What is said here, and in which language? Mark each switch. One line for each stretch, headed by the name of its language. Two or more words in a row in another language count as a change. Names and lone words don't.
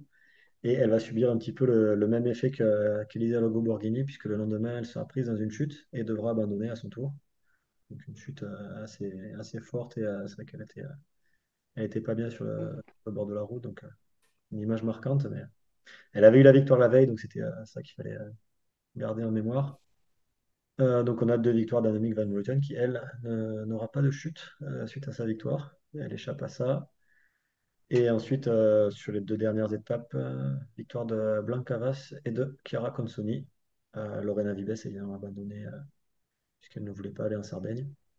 French: Et elle va subir un petit peu le même effet qu'Elisa Logo Borghini, puisque le lendemain, elle sera prise dans une chute et devra abandonner à son tour. Donc une chute assez forte, et c'est vrai elle était pas bien sur le bord de la route, donc une image marquante, mais elle avait eu la victoire la veille, donc c'était ça qu'il fallait garder en mémoire. Donc on a deux victoires d'Annemiek van Vleuten qui, elle, n'aura pas de chute suite à sa victoire. Elle échappe à ça. Et ensuite, sur les deux dernières étapes, victoire de Blanca Vas et de Chiara Consoni. Lorena Vives évidemment abandonnée puisqu'elle ne voulait pas aller en Sardaigne.